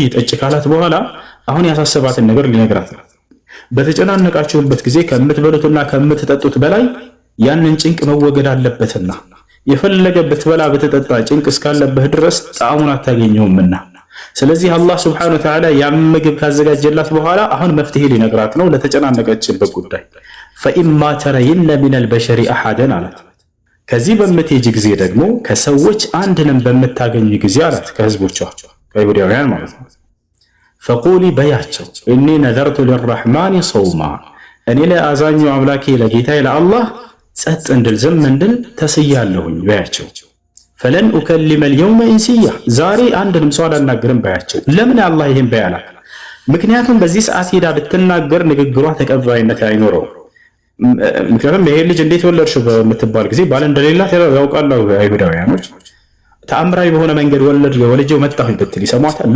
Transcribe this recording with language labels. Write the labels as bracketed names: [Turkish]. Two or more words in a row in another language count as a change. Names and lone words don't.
[Amharic] ጠጭ ካላት በኋላ አሁን ያሳሰባትን ነገር ሊነግራት ነው። በተጨናነቃችሁበት ጊዜ ከምትበሉትና ከምትጠጡት በላይ ያንን ጭንቅ መወገድ አለበትና የፈለገ ብትበላ ብትጠጣ ጭንቅ እስካለብህ ድረስ ጣዕሙን አታገኘውምና ስለዚህ አላህ Subhanahu Wa Ta'ala ያን ምግብ ካዘጋጀላት በኋላ አሁን መፍትሄ ሊነግራት ነው ለተጨናነቀችበት ጉዳይ። [Arabic] فإما ترين من البشر أحدا [Amharic] አላት። ከዚህ በምትሄጂ ጊዜ ደግሞ ከሰዎች አንድንም በምታገኝ ጊዜ አላት፣ ከህዝቦቿ ከይሁዳውያን ማለት ነው። فقولي በያቸው [Arabic] إني نذرت للرحمن صوما [Amharic] እኔ ለአዛኙ አምላኬ ለጌታዬ ለአላህ ጸጥ እንድል ዝም እንድል ተስያለሁኝ በያቸው። [Arabic] فلن أكلم اليوم إنسيا [Amharic] ዛሬ አንድንም ሰው አላናገርም በያቸው። ለምን አላህ ይሄን በያላት? ምክንያቱም በዚህ ሰዓት ሄዳ ብትናገር ንግግሯ ተቀባይነት አይኖረውም። ምክንያቱም ይሄ ልጅ እንዴት ወለድሽው በምትባል ጊዜ ባል እንደሌላት ያውቃሉ አይሁዳውያኖች። ተአምራዊ በሆነ መንገድ ወልጄው መጣሁኝ ብትል ይሰሟታል?